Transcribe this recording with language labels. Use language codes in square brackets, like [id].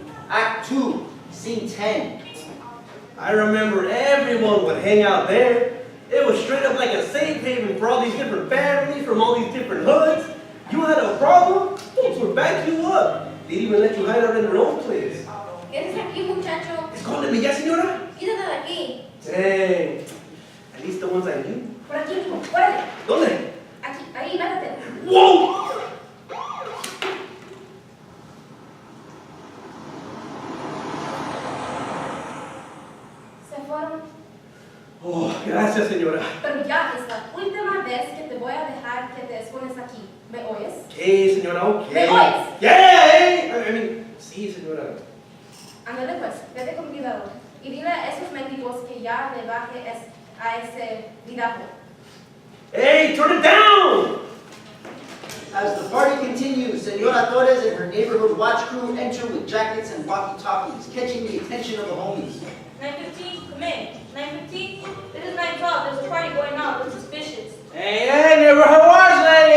[en] Act 2, Scene 10. I remember everyone would hang out there. It was straight up like a safe haven for all these different families from all these different hoods. You had a problem, folks would back you up. They'd even let you hide out in their own place. [es] ¿Qué haces aquí, muchacho? Escóndeme ya, señora. Quítate de aquí. [en] Dang. At least the ones I knew. [es] Por aquí, hijo. Órale. ¿Dónde? Aquí, ahí, métete. [en] Whoa! [es] Se fueron. Oh, gracias, señora. Pero ya es la última vez que te voy a dejar que te escondes aquí. ¿Me oyes? [en] Okay, señora, okay. [es] ¿Me oyes? [en] Yeah! I mean, [es] sí, señora. Ándale pues, vete con cuidado. Y dile a esos mendigos que ya le baje a ese vidajo. [en] Hey, turn it down! As the party continues, Senora Torres and her neighborhood watch crew enter with jackets and walkie-talkies, catching the attention of the homies. 9:15, come in. 9:15? It is 9:12. There's a party going on. Looks suspicious. Hey, neighborhood watch lady.